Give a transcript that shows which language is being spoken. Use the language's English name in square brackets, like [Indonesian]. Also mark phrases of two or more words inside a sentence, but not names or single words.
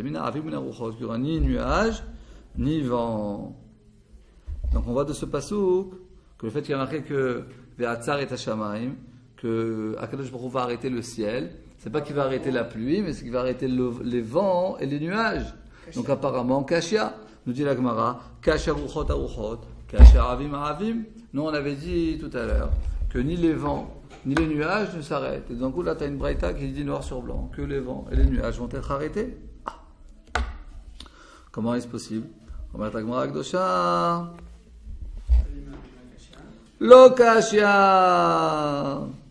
[French] Il n'y aura ni nuage, ni vent. Donc on voit de ce pasuk que le fait qu'il y a marqué que [Hebrew] ועצר את השמים, [French] que Akadosh Baruch Hu va arrêter le ciel, c'est pas qu'il va arrêter la pluie, mais c'est qu'il va arrêter les vents et les nuages. Donc apparemment, [Aramaic] Kashia, [French] nous dit la Gemara, [Aramaic] קשיא רוחות ארוחות קשיא עבים עבים. [French] Nous on avait dit tout à l'heure que ni les vents ni les nuages ne s'arrêtent. Et donc là tu as une braïta qui dit noir sur blanc que les vents et les nuages vont être arrêtés. Comment est-ce possible? On va [Hebrew] גמרא הקדושה. [Aramaic] לא קשיא.